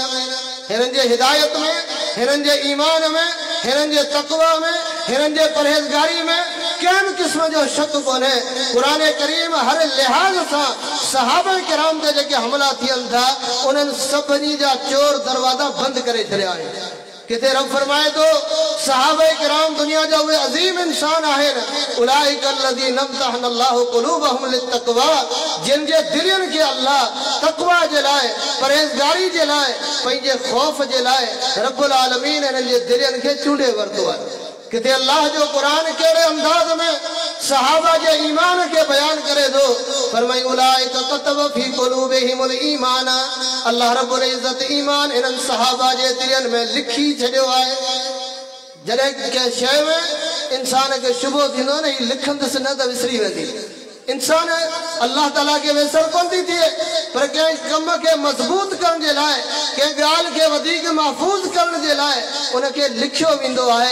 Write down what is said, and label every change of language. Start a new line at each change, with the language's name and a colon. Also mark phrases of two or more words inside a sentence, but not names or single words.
Sindhi: हिननि जे हिदायत में, हिननि जे ईमान में, हिननि जे तक़वा में, हिननि जे परहेज़गारी में कंहिं क़िस्म जो शक कोन्हे। क़ुरान करीम हर लिहाज़ सां सहाबा किराम ते जेके हमला थियनि था उन्हनि सभिनी जा चोर दरवाज़ा बंदि करे छॾिया आहिनि। किथे रब फरमाए तो सहाबा किराम दुनिया जा उहे अजीम इंसान आहिनि
Arabic: أولئك الذين امتحن الله قلوبهم للتقوى
Sindhi: जिन जे दिलनि खे अल्लाह तक़वा जे लाइ, परहेज़गारी जे लाइ, पंहिंजे ख़ौफ़ जे लाइ
Arabic: رب العالمين
Sindhi: इन्हनि जे दिलनि खे चूंडे वरितो आहे। किथे अल्लाह जो क़ुरान कहिड़े अंदाज़ में सहाबा जे ईमान के बयान करे दो फरमाई
Arabic: أولئك كتب في قلوبهم الإيمان
Sindhi: अल्लाह
Arabic: رب العزة
Sindhi: ईमान इन्हनि सहाबा जे दिलनि में लिखी छॾियो आहे। जॾहिं कंहिं शइ में इंसान खे शुबो थींदो न ही लिखंदुसि न त विसरी वेंदी। इंसान अल्लाह ताला के वेसर कोन थी थिए पर कंहिं कम के मज़बूत करण जे लाइ, कंहिं ॻाल्हि खे वधीक महफ़ूज़ करण जे लाइ उनखे लिखियो वेंदो आहे।